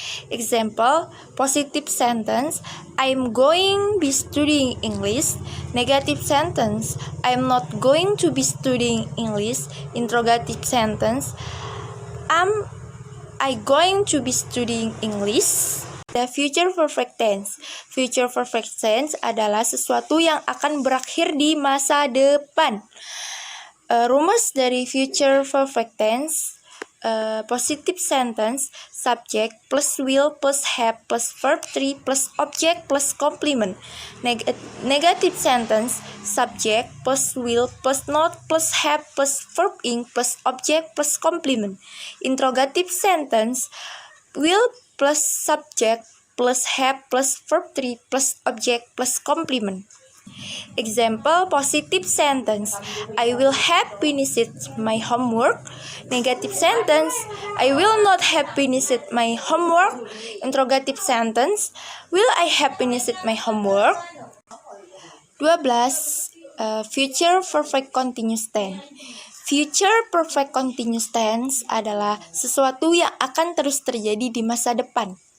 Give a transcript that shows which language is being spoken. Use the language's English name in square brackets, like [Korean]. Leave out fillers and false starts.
[English] Example, positive sentence, I'm going be studying English. Negative sentence, I'm not going to be studying English. Interrogative sentence, am I going to be studying English? The future perfect tense. [Indonesian] Future perfect tense adalah sesuatu yang akan berakhir di masa depan. Rumus dari [English] future perfect tense, positive sentence, subject plus will plus have plus verb 3 plus object plus complement. Negative sentence, subject plus will plus not plus have plus verb ing plus object plus complement. Interrogative sentence, will plus subject plus have plus verb 3 plus object plus complement. Example, positive sentence, I will have finished my homework. Negative sentence, I will not have finished my homework. Interrogative sentence, will I have finished my homework? 12. Future perfect continuous tense. [Indonesian] Future perfect continuous tense adalah sesuatu yang akan terus terjadi di masa depan.